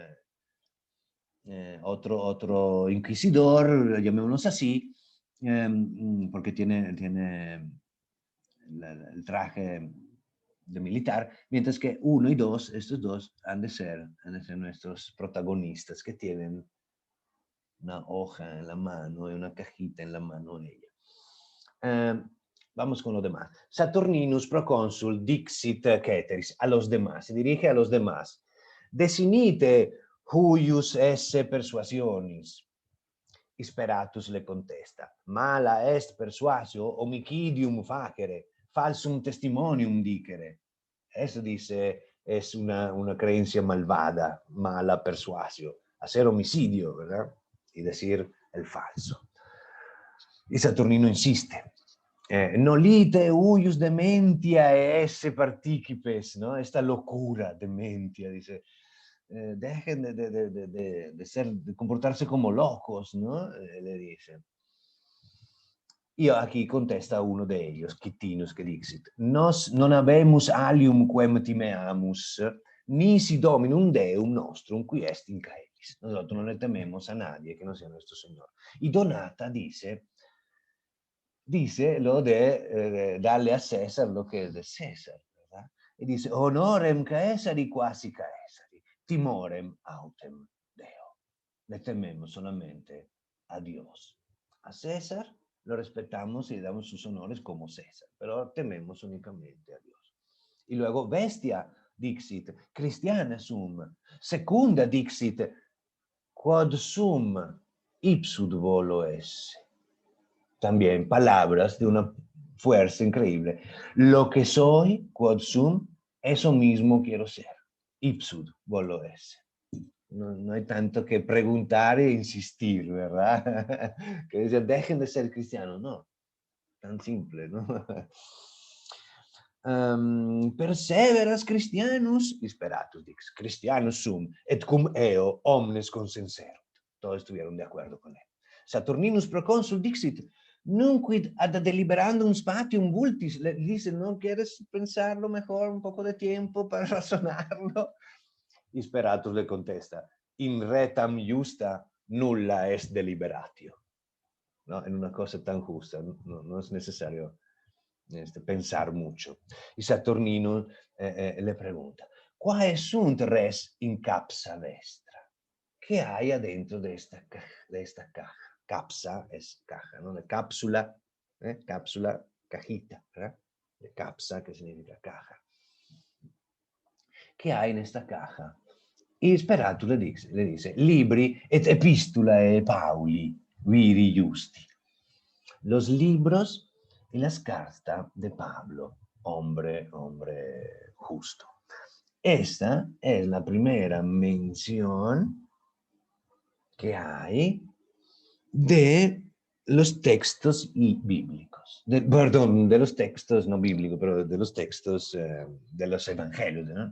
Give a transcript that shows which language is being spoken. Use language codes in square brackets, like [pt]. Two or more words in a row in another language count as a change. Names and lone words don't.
[es] Otro inquisidor, llamémoslo así, porque tiene el traje de militar, mientras que 1 y 2, estos dos, han de ser nuestros protagonistas que tienen una hoja en la mano y una cajita en la mano ella. Vamos con lo demás. [la] Saturninus procónsul dixit ceteris, [es] a los demás, se dirige a los demás. [la] Desinite huius esse persuasionis. Speratus [es] le contesta, [la] mala est persuasio homicidium facere, falsum testimonium dicere. [es] Eso dice, es una creencia malvada, [la] mala persuasio, [es] hacer homicidio, ¿verdad? Y decir el falso. Y Saturnino insiste, [la] nolite huius dementia esse participes, [es] ¿no? Esta locura dementia, dice, dejen de comportarse como locos, ¿no? Le dice. Y aquí contesta uno de ellos, [la] Quittinus, que dixit, nos non habemus alium quem timeamus, nisi dominum Deum nostrum qui est in caelis. [es] Nosotros no le tememos a nadie que no sea nuestro Señor. Y Donata dice lo de darle a César lo que es de César, ¿verdad? Y dice, [la] honorem Caesari quasi Caesari, timorem autem Deo. [es] Le tememos solamente a Dios. A César lo respetamos y le damos sus honores como César, pero tememos únicamente a Dios. Y luego, [la] bestia dixit, Christiana sum, secunda dixit, quod sum ipsud volo esse. [es] También palabras de una fuerza increíble. Lo que soy, [la] quod sum, [es] eso mismo quiero ser. [la] Ipsud volo esse. [es] No hay tanto que preguntar e insistir, ¿verdad? Que decir, dejen de ser cristianos, no. Tan simple, ¿no? [la] Perseveras Christianus, Speratus dix, Christianus sum, et cum eo omnes consenserunt. [es] Todos estuvieron de acuerdo con él. [la] Saturninus procónsul dixit, Nunquid ad deliberandum spatium vultis, [es] le dice, ¿no quieres pensarlo mejor, un poco de tiempo para razonarlo? Y Speratus le contesta, [la] in retam justa nulla est deliberatio. [es] ¿No? En una cosa tan justa, no es necesario pensar mucho. Y Saturnino le pregunta, ¿cuáles [la] sunt res in capsa vestra? [es] ¿Qué hay adentro de esta caja? Capsa es caja, ¿no? De cápsula, cápsula, cajita, ¿verdad? De capsa, que significa caja. ¿Qué hay en esta caja? Y Speratus le dice, [la] libri et epistulae Pauli, viri justi. [es] Los libros y las cartas de Pablo, hombre justo. Esta es la primera mención que hay de los textos bíblicos, perdón, de los textos no bíblicos, pero de los textos de los evangelios, ¿no?